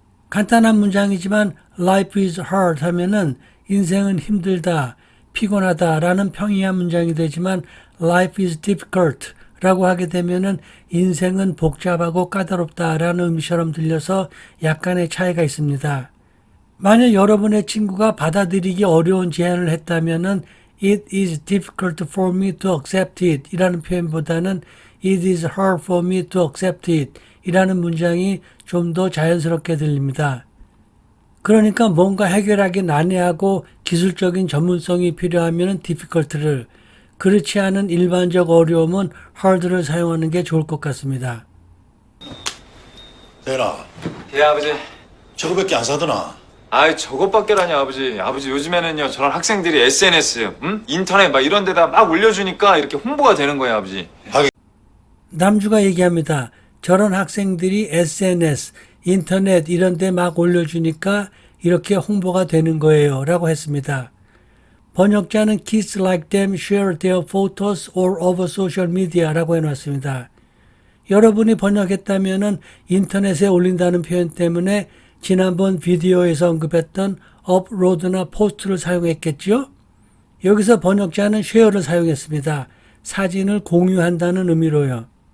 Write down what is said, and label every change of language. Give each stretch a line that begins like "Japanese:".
Korean: 간단한 문장이지만
English: life is hard
Korean: 하면은 인생은 힘들다, 피곤하다 라는 평이한 문장이 되지만
English: life is difficult
Korean: 라고 하게 되면은 인생은 복잡하고 까다롭다 라는 의미처럼 들려서 약간의 차이가 있습니다. 만약 여러분의 친구가 받아들이기 어려운 제안을 했다면은
English: It is difficult for me to accept it
Korean: 이라는 표현보다는
English: It is hard for me to accept it
Korean: 이라는 문장이 좀 더 자연스럽게 들립니다. 그러니까 뭔가 해결하기 난해하고 기술적인 전문성이 필요하면 difficult를, 그렇지 않은 일반적 어려움은 hard를 사용하는 게 좋을 것 같습니다. 대라, 예, 아버지. 저거밖에 안 사더나? 아이, 저것밖에라니, 아버지. 아버지, 요즘에는요, 저런 학생들이 SNS, 인터넷 막 이런 데다 막 올려주니까 이렇게 홍보가 되는 거예요, 아버지. 남주가 얘기합니다. 저런 학생들이 SNS, 인터넷 이런 데 막 올려주니까 이렇게 홍보가 되는 거예요 라고 했습니다. 번역자는
English: Kids like them share their photos all over social media
Korean: 라고 해놨습니다. 여러분이 번역했다면은 인터넷에 올린다는 표현 때문에 지난번 비디오에서 언급했던 업로드나 포스트를 사용했겠죠? 여기서 번역자는 share를 사용했습니다. 사진을 공유한다는 의미로요.